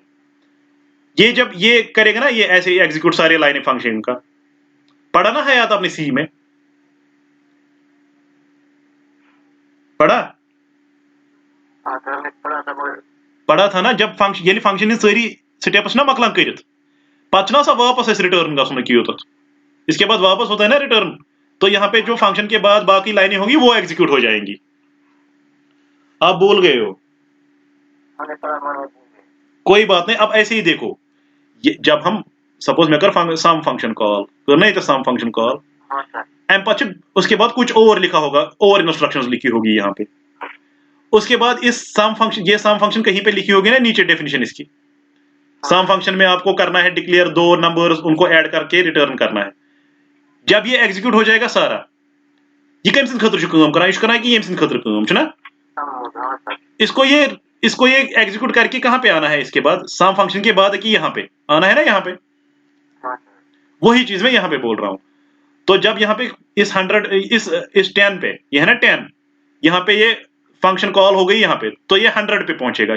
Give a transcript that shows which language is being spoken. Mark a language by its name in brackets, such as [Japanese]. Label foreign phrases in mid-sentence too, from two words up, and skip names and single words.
[Hindi] ये जब ये करेगा ना, ये ऐसे एग्जीक्यूट सारे लाइन फंक्शन का, पढ़ा ना है याद आपने सी में, पढ़ा पढ़ा था ना, जब फंक्शन ये फंक्शन सारी स्टेप्स ना [Kashmiri] मकलान कर पा सा [Hindi] वापस रिटर्न [Kashmiri] गसन कि तथ, [Hindi] इसके बाद वापस होता है ना रिटर्न, तो यहां पे जो फंक्शन के बाद बाकी लाइनें होंगी वो एग्जीक्यूट हो जाएंगी। आप बोल गए हो, कोई बात नहीं, अब ऐसे ही देखो, ये जब हम सपोज [Kashmiri] मैं कर [Hindi] सम फंक्शन कॉल करना तो सम फंक्शन [Kashmiri] कॉल एम पच, [Hindi] उसके बाद कुछ और लिखा होगा, और इंस्ट्रक्शंस लिखी होगी यहाँ पे, उसके बाद इस सम फंक्शन, ये सम फंक्शन कहीं पे लिखी होगी ना नीचे डेफिनेशन इसकी, सम फंक्शन में आपको करना है [English] declare 2 numbers, [Hindi] उनको ऐड करके रिटर्न करना है। जब ये एग्जीक्यूट हो जाएगा सारा, [Kashmiri] ये कम सिंद खतर काम करान, यह करान कि यम सिंद खतर काम ना, [Hindi] इसको ये एग्जीक्यूट करके कहां पे आना है, इसके बाद सम फंक्शन के बाद कि यहां पे आना है ना, यहां पे वही चीज मैं यहां पे बोल रहा हूं। तो जब यहां पे इस 100 इस 10 पे, ये है ना 10, यहां पे ये फंक्शन कॉल हो गई यहां पे, तो ये 100 पे पहुंचेगा।